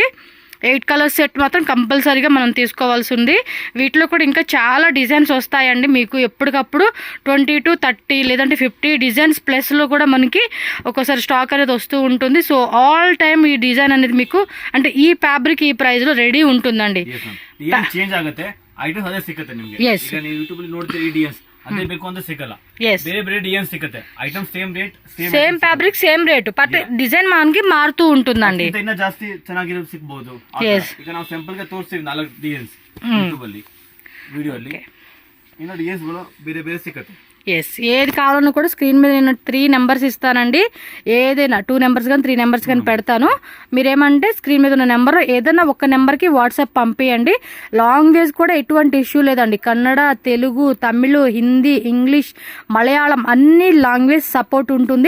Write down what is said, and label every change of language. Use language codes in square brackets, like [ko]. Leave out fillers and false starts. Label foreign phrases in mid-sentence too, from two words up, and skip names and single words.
[te] 8 కలర్స్ సెట్ మాత్రం కంపల్సరీగా మనం తీసుకోవాల్సి ఉంది. వీటిలో కూడా ఇంకా చాలా డిజైన్స్ వస్తాయండి. మీకు ఎప్పటికప్పుడు 20 to 30 లేదంటే 50 డిజైన్స్ ప్లస్లో కూడా మనకి ఒక్కోసారి స్టాక్ అనేది వస్తూ ఉంటుంది. సో [en] all time [te] ఈ డిజైన్ అనేది మీకు అంటే ఈ ఫ్యాబ్రిక్ ఈ ప్రైస్లో రెడీ ఉంటుందండి. [kn] ಚೇಂಜ್ ಆಗುತ್ತೆ, ಐಟಮ್ಸ್ ಅದೇ ಸಿಗುತ್ತೆ ನಿಮಗೆ. ಈಗ ನೀವು ಯೂಟ್ಯೂಬ್ ಅಲ್ಲಿ ನೋಡ್ತೀರಿ ಈ ಡಿಸೈನ್ಸ್ ಅದೇ ಬೇಕು ಅಂತ ಸಿಗಲ್ಲ. ಬೇರೆ ಬೇರೆ ಡಿಸೈನ್ ಸಿಗುತ್ತೆ. [en] item same rate, same fabric same rate, but design [te] మనకి మారుతూ ఉంటుందండి. [kn] ಇನ್ನ ಜಾಸ್ತಿ ಚೆನ್ನಾಗಿರೋದು ಸಿಗಬಹುದು. ಈಗ ನಾವು ಸಿಂಪಲ್ గా ತೋರಿಸ್ತೀವಿ 4 ಡಿಸೈನ್ಸ್ ಯೂಟ್ಯೂಬ್ ಅಲ್ಲಿ, ವಿಡಿಯೋ ಅಲ್ಲಿ. ಇನ್ನ ಡಿಸೈನ್ಸ್ ಗಳು ಬೇರೆ ಬೇರೆ ಸಿಗುತ್ತೆ. [te] ఎస్, ఏది కావాలన్నా కూడా స్క్రీన్ మీద నేను 3 నెంబర్స్ ఇస్తానండి. ఏదైనా 2 నెంబర్స్ కానీ 3 నెంబర్స్ కానీ పెడతాను. మీరేమంటే స్క్రీన్ మీద ఉన్న నెంబర్ ఏదైనా ఒక నెంబర్కి వాట్సాప్ పంపించండి. లాంగ్వేజ్ కూడా ఎటువంటి ఇష్యూ లేదండి. కన్నడ, తెలుగు, తమిళ్, హిందీ, ఇంగ్లీష్, మలయాళం అన్ని [en] language support [te] ఉంటుంది.